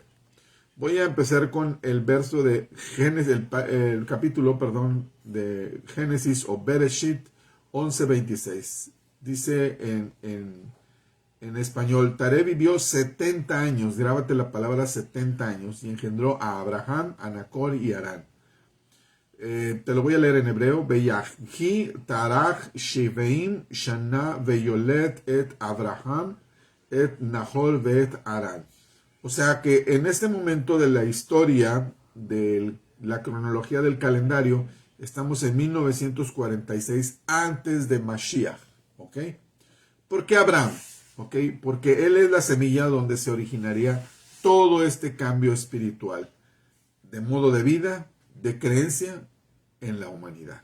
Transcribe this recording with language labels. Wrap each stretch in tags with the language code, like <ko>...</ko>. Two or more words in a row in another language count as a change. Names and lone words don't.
<es>Voy a empezar con el verso de Génesis, el capítulo, perdón, de Génesis o Bereshit 11:26. Dice en español, Taré vivió 70 años, grábate la palabra 70 años, y engendró a Abraham, a Nacor y Harán. Te lo voy a leer en hebreo.</es> <he>ויחי תרח שבעים שנה ויולד את אברהם את נחור ואת הרן.</he> <es>O sea que en este momento de la historia, de la cronología del calendario, estamos en 1946 antes de Mashiach. ¿Ok? ¿Por qué Abraham? ¿Ok? Porque él es la semilla donde se originaría todo este cambio espiritual, de modo de vida, de creencia en la humanidad.</es>